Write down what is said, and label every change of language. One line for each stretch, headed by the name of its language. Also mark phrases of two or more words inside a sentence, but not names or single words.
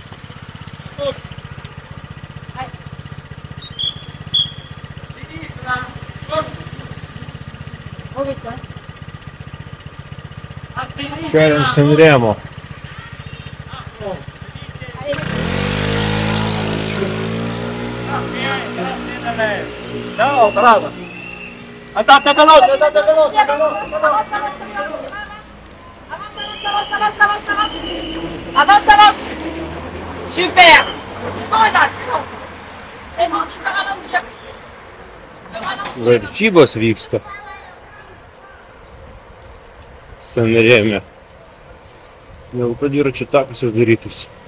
Lithuanian: Šiandien San Remo.
Italian: No, bravo. Andate veloce, andate veloce, veloce.
French: avance, avance, avance, avance. Avance, avance. Super. Non, là, c'est bon. C'est bon, tu peux ralentir. Tu peux ralentir.
Lithuanian: Varžybos vyksta. Sanreme. Dėl to dviračių takas uždarytus.